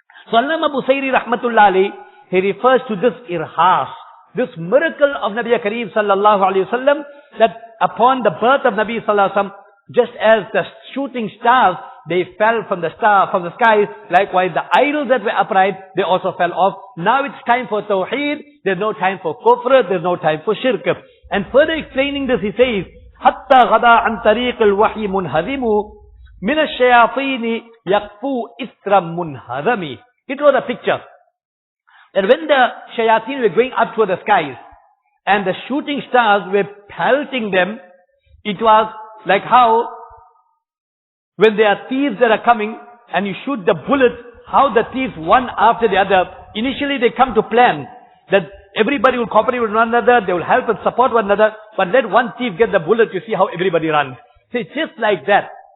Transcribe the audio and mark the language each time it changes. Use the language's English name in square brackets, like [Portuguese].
[English] So Allama Busayri rahmatullah alayhi, he refers to this irhas, this miracle of Nabi Kareem sallallahu alayhi wasallam, that upon the birth of Nabi sallallahu alayhi wasallam, just as the shooting stars, they fell from the skies, likewise the idols that were upright, they also fell off. Now it's time for Tawheed, there's no time for Kufr, there's no time for Shirk. And further explaining this, he says, [Arabic] حَتَّى غَدَى عَنْ طَرِيقِ الْوَحْيِ مُنْهَذِمُ مِنَ الشَّيَاطِينِ يَقْفُوا إِثْرًا مُنْهَذَمِ. [English] It was a picture that when the shayateen were going up toward the skies and the shooting stars were pelting them, it was like how when there are thieves that are coming and you shoot the bullets, how the thieves one after the other, initially they come to plan that everybody will cooperate with one another, they will help and support one another, but let one thief get the bullet, you see how everybody runs. So it's just like that.